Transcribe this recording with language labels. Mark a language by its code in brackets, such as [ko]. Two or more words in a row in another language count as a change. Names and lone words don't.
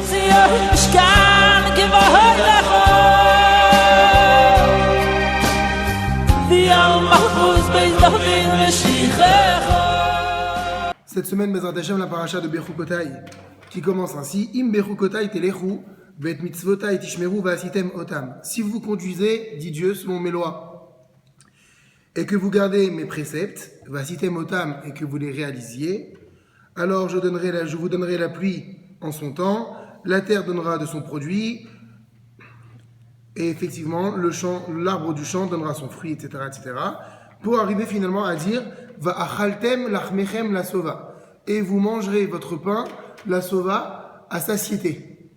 [fr] Cette semaine, [he] בעזרת השם, [fr] la paracha de Bechukotai, qui commence ainsi: [he] אם בחקתי תלכו, ואת מצותי תשמרו ועשיתם אתם. [fr] Si vous conduisez, dit Dieu, selon mes lois, et que vous gardez mes préceptes, [he] ועשיתם אתם, [fr] et que vous les réalisiez, alors je vous donnerai la pluie en son temps, la terre donnera de son produit, et effectivement, l'arbre du champ donnera son fruit, etc., etc., pour arriver finalement à dire [he] ואכלתם לחמכם לשובע, [fr] et vous mangerez votre pain, [he] לשובע, [fr] à satiété.